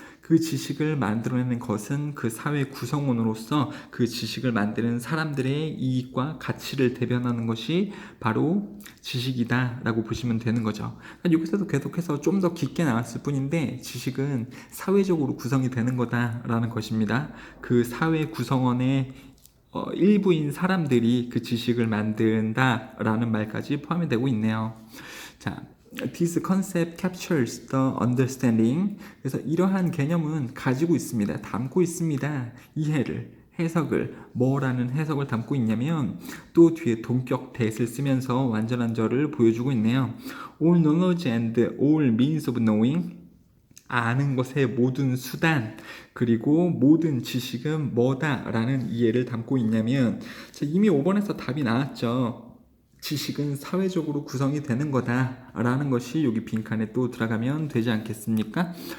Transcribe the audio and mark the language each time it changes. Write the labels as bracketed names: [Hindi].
[Korean] 그 지식을 만들어내는 것은 그 사회 구성원으로서 그 지식을 만드는 사람들의 이익과 가치를 대변하는 것이 바로 지식이다 라고 보시면 되는 거죠. 여기서도 계속해서 좀 더 깊게 나왔을 뿐인데 지식은 사회적으로 구성이 되는 거다라는 것입니다. 그 사회 구성원의 일부인 사람들이 그 지식을 만든다라는 말까지 포함이 되고 있네요. [English] 자, This concept captures the understanding. [Korean] 그래서 이러한 개념은 가지고 있습니다. 담고 있습니다. 이해를, 해석을, 뭐라는 해석을 담고 있냐면 또 뒤에 동격 that을 쓰면서 완전한 저를 보여주고 있네요. [English] All knowledge and all means of knowing. [Korean] 아는 것의 모든 수단, 그리고 모든 지식은 뭐다라는 이해를 담고 있냐면, 이미 5번에서 답이 나왔죠. 지식은 사회적으로 구성이 되는 거다라는 것이 여기 빈칸에 또 들어가면 되지 않겠습니까?